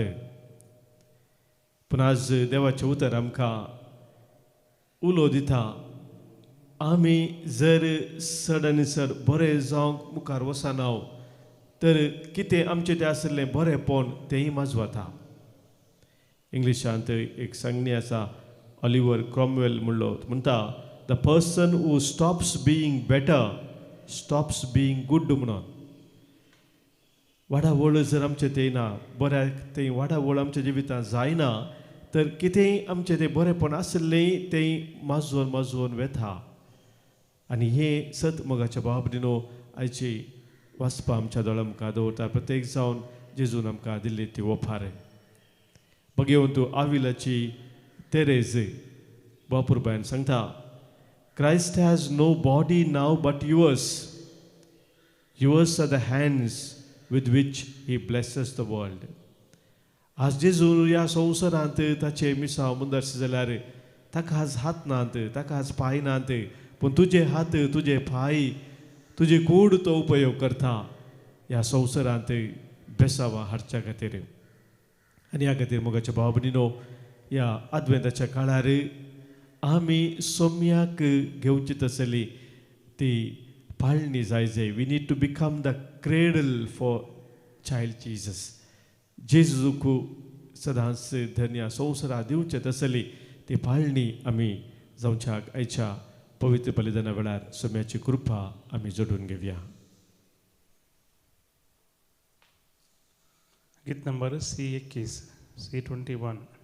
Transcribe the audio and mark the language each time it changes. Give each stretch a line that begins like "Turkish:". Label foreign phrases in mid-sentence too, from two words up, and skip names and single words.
Konkani: पूण आज देवाचें उतर आमकां उलो दिता, आमी जर चड चड बरें जावंक मुखार वचना तर कितें आमचें तें आसलें बरेंपण तेंय माजवता. इंग्लिशांत एक सांगणी आसा, ऑलिव्हर क्रॉमवेल म्हणटा,
English: the person who stops being better stops being good म्हणून.
Konkani: वाडावळ जर आमचें तें ना, बऱ्याक तें वाडावळ आमच्या जिवितांत जायना, तर कितेंय आमचें तें बरेंपण आसलें तें माजवून वेता. आनी हें सत मोगाच्या भाव भयणीनो आयची वाचपा आमच्या दोळ्यां आमकां दवरता. प्रत्येक जावन जेजून आमकां दिल्ली ती ओफार. भगवंतू आविलाची तेरेज बापूरबायन सांगता,
English: Christ has no body now but yours. Yours are the hands with which he blesses the world.
Konkani: आज जेजू ह्या संवसारांत ताचे मिसांव मुंदरस जाल्यार ताका आज हात नात, ताका आज पांय नात, पूण तुजे हात, तुजे पांय, तुजी कूड तो उपयोग करता ह्या संवसारांत बेसावा हाडच्या खातीर. आनी ह्या खातीर मोगाच्या भाव भयणीनो, ह्या आद्वेंताच्या काळार आमी सोम्याक घेवची आसली ती पाळणी जाय.
English: We need to become the cradle for child Jesus.
Konkani: जेजूक सदांच धन्य संवसारा दिवचें आसली ती पाळणी आमी जावच्याक आयच्या पवित्र बलिदाना वेळार सोम्याची कृपा आमी जोडून घेवया. गीत नंबर C21, C21.